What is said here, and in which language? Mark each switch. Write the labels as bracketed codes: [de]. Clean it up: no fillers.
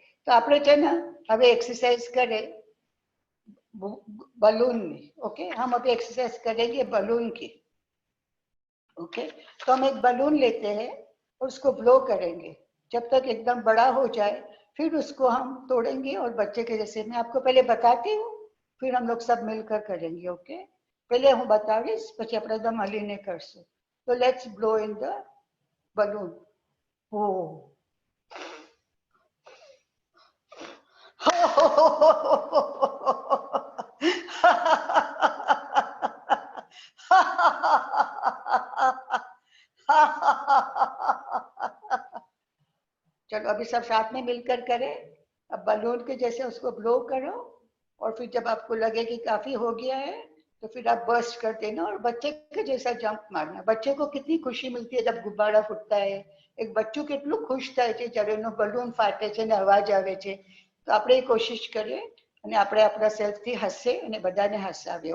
[gu] તો આપણે છે ને હવે એક્સરસાઇઝ કરે [hi] बलून में। ओके, हम अभी एक्सरसाइज करेंगे बलून की। ओके, तो हम एक बलून लेते हैं और उसको ब्लो करेंगे जब तक एकदम बड़ा हो जाए, फिर उसको हम तोड़ेंगे और बच्चे के जैसे मैं आपको पहले बताती हूँ, फिर हम लोग सब मिलकर करेंगे। ओके, पहले [gu] હું બતાવીશ, પછી આપણે એકદમ હલીને કરશું। [en] तो let's blow in the balloon. [hi] ओ चलो अभी सब साथ में मिलकर करें। अब बलून के जैसे उसको ब्लो करो और फिर जब आपको लगे कि काफी हो गया है तो फिर आप बर्स्ट कर देना और बच्चे के जैसा जंप मारना। बच्चे को कितनी खुशी मिलती है जब गुब्बारा फूटता है। एक बच्चों [gu] કેટલું ખુશ થાય છે જ્યારે એનો બલૂન ફાટે છે ને અવાજ આવે છે। તો આપણે કોશિશ કરીએ અને આપણે આપણા સેલ્ફથી હસીએ અને બધાને હસાવીએ।